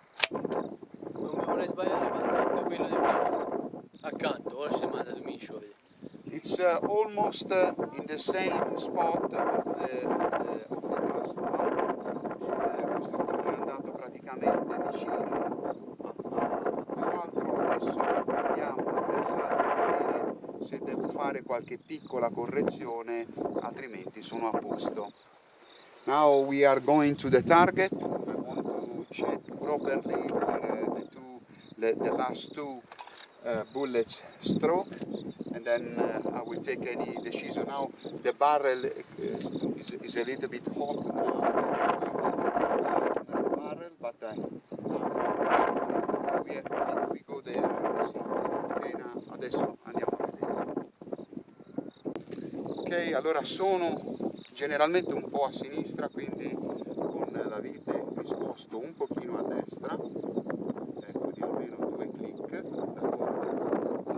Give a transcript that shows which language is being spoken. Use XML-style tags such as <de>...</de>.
<it>Non mi vorrei sbagliare, ma accanto a quello di prima. Accanto, ora ci si manda tu miscio, vedi.</it> <en>It's almost in the same spot of the last one.</en> <it>Questo qui è andato praticamente vicino a quell'altro. Adesso andiamo a pensare a vedere se devo fare qualche piccola correzione, altrimenti sono a posto.</it> <en>Now we are going to the target. I want to check properly where the last two bullets struck, and then I will take any decision. Now the barrel is a little bit hot now, the barrel, but we go there.</en> <it>So, adesso andiamo a vedere. Ok, allora sono generalmente un po' a sinistra, quindi con la vite mi sposto un pochino a destra, ecco, di almeno 2 clic, d'accordo.</it>